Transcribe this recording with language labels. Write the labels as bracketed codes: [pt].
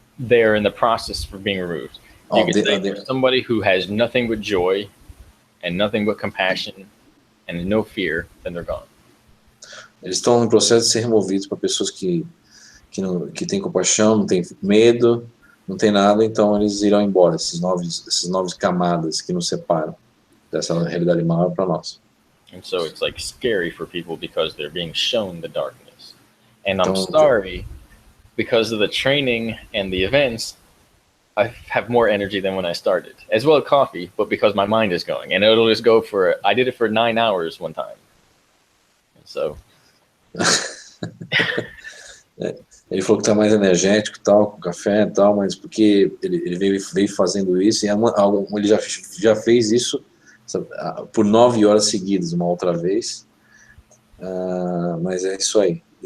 [en] They're in the process for being removed. You can say for somebody who has nothing but joy and nothing but compassion and no fear, then they're gone. [pt] Eles estão no processo de ser removidos para pessoas que têm compaixão, não têm medo, não tem nada, então eles irão embora, esses 9 camadas que nos separam dessa realidade maior para nós. [en] And so it's like scary for people because they're being shown the darkness. And I'm sorry, because of the training and the events, I have more energy than when I started, as well as coffee, but because my mind is going, and it'll just go I did it for 9 hours one time. So. [pt] Ele falou que está mais energético, tal, com café e tal, mas porque ele veio fazendo isso, e ele já fez isso, sabe, por 9 horas seguidas, uma outra vez, mas é isso aí.